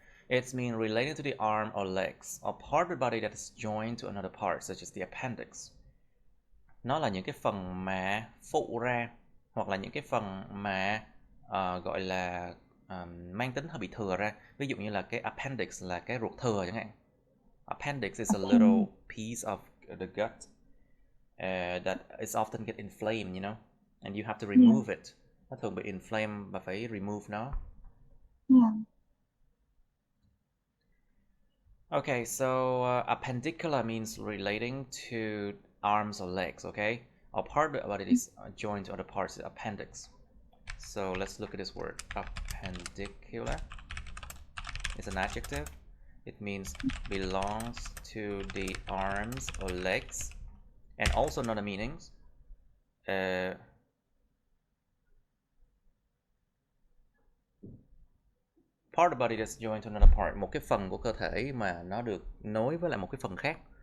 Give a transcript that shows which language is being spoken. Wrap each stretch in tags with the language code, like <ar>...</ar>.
<en>It means related to the arm or legs or part of the body that is joined to another part, such as the appendix.</en> <vi>Nó là những cái phần mà phụ ra hoặc là những cái phần mà gọi là mang tính hơi bị thừa ra. Ví dụ như là cái appendix là cái ruột thừa chẳng hạn.</vi> <en>Appendix is a little piece of the gut that is often get inflamed, you know, and you have to remove it.</en> <vi>Nó thường bị inflamed và phải remove nó.</vi> <en>Okay, so appendicular means relating to arms or legs, okay? Or part about it is joined to other parts, appendix. So let's look at this word. Appendicular is an adjective. It means belongs to the arms or legs, and also another meanings. Part of body that's joined to another part,</en> <vi>một cái phần của cơ thể mà nó được nối với lại một cái phần khác.</vi>